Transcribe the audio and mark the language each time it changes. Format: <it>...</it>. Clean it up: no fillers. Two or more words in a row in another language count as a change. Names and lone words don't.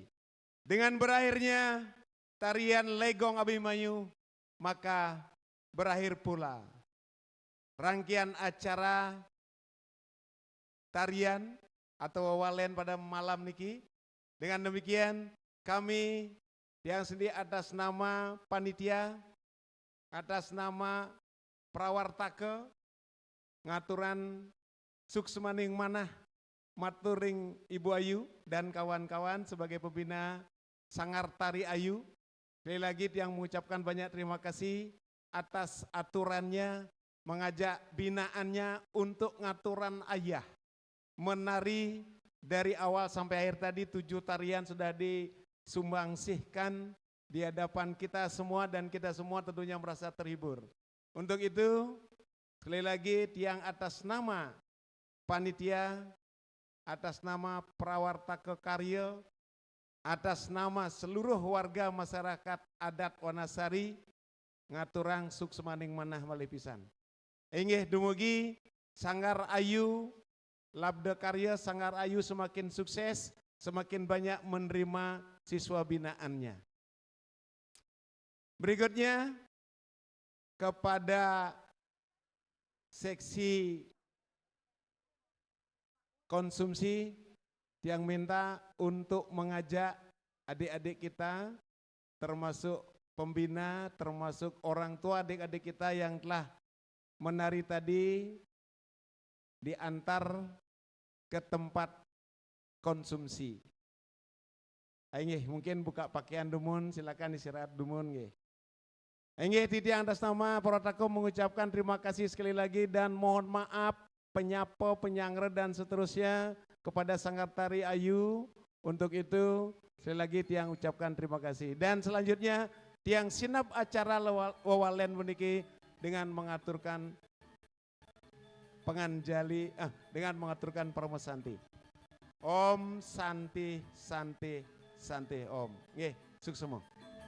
<id>Dengan berakhirnya tarian Legong Abimanyu, maka berakhir pula rangkaian acara tarian atau wawalen pada malam niki. Dengan demikian kami yang sendiri atas nama panitia, atas nama prawartake,</id> <ban>ngaturan suksemaning manah, maturing</ban> <id>Ibu Ayu dan kawan-kawan sebagai pembina Sanggar Tari Ayu. Sekali lagi yang mengucapkan banyak terima kasih atas aturannya, mengajak binaannya untuk</id> <ban>ngaturan ayah.</ban> <id>Menari dari awal sampai akhir tadi 7 tarian sudah disumbangsihkan di hadapan kita semua dan kita semua tentunya merasa terhibur. Untuk itu sekali lagi tiang atas nama panitia, atas nama Prawartake Karya, atas nama seluruh warga masyarakat adat Wanasari,</id> <ban>ngaturang suksemaning manah malih pisan. Inggih dumugi</ban> <id>Sanggar Ayu, Labda Karya Sanggar Ayu semakin sukses, semakin banyak menerima siswa binaannya. Berikutnya kepada seksi konsumsi yang minta untuk mengajak adik-adik kita termasuk pembina, termasuk orang tua adik-adik kita yang telah menari tadi diantar ke tempat konsumsi. Ayo mungkin buka pakaian dumun, silakan istirahat</id> <ban>dumun nggih. Nggih titiang</ban> <id>atas nama Protako mengucapkan terima kasih sekali lagi dan mohon maaf penyapa, penyangre dan seterusnya kepada Sanggar Tari Ayu. Untuk itu sekali lagi tiang ucapkan terima kasih. Dan selanjutnya tiang sinap acara</id> <ban>wawalen meniki</ban> <id>dengan mengaturkan penganjali dengan mengaturkan permesanti.</id> <sa>Om Santi Santi Santi Om.</sa> <ban>Nggih, suksemo.</ban>